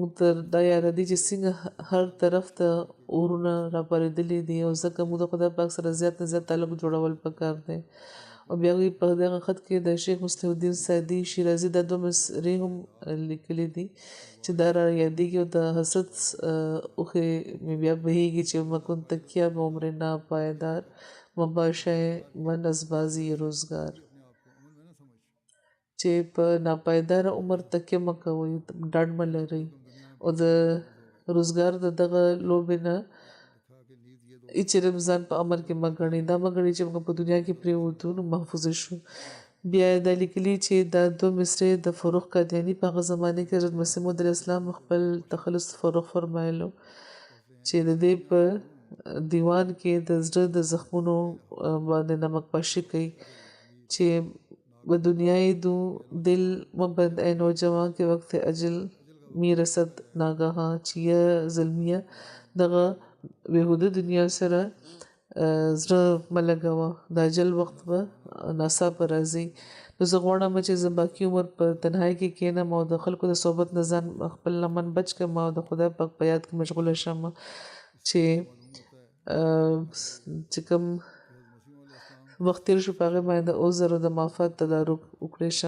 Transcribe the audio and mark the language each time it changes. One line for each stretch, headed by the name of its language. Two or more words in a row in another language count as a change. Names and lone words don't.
Pashto: ته دا یاده دي چې څنګه هر طرف ته اورونه راپارېدلي دي او ځکه موږ د خدای پاک سره زیات نه زیات تعلق جوړول پکار دی او بیا هغوی په دغه خط کې د شیخ مصلح الدین سعدي شیرازي دا دوه مصرې هم لیکلي دي چې دا را یادېږي او د حسد اوښې مې بیا بهیږي چې
Persian: مکن تکیه به عمر ناپایدار مباشه من از بازی روزګار
Pashto: چې په ناپایدار عمر تکیه مه کوئ ډاډ مه لرئ او د روزګار د دغه لوبې نه هېڅ ځان په امر کې مه ګڼئ دا مه ګڼئ چې موږ په دنیا کې پرېوتو نو محفوظه شو بیا دا لیکلي چې دا دوه مصرې د فروخ قادیاني په هغه زمانه کې حضرت مسیح موعود علیه السلام خپل تخلص فروخ فرمایلو چې د دې په دیوان کې د زړه د زخمونو باندې نمک پاشي کوي چې
Persian: و دنیای دو دل مبند اے نوجوان کے وقت اجل می رسد ناگاهان
Pashto: چې یا ظلمیه دغه بهوده دنیا سره زړه ملګوه د اجل وخت به ناڅاپه راځي. نو زه غواړم چې زه باقي عمر په تنهایي کې کښېنم او د خلکو د صحبت نه ځان خپل لمن بچ کړم او د خدای پاک په یاد کې مشغوله شم چې کوم وخت تیر شو په هغې باندې د عذر او د معافات تدارک وکړی شم.